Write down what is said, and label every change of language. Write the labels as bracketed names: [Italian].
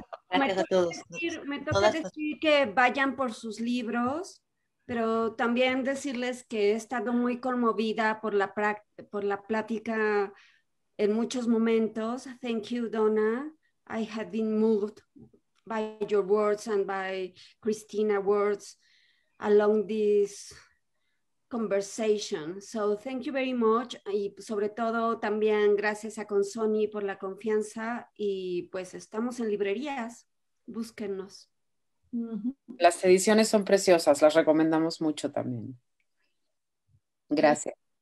[Spanish] Gracias a todos. Me toca decir que vayan por sus libros, pero también decirles que he estado muy conmovida por la plática en muchos momentos. [English] Thank you, Donna. I have been moved by your words and by Christina's words along this conversation. So thank you very much. [Spanish] Y sobre todo también gracias a Consoni por la confianza y pues estamos en librerías. Búsquennos. Las ediciones son preciosas, las recomendamos mucho también. Gracias.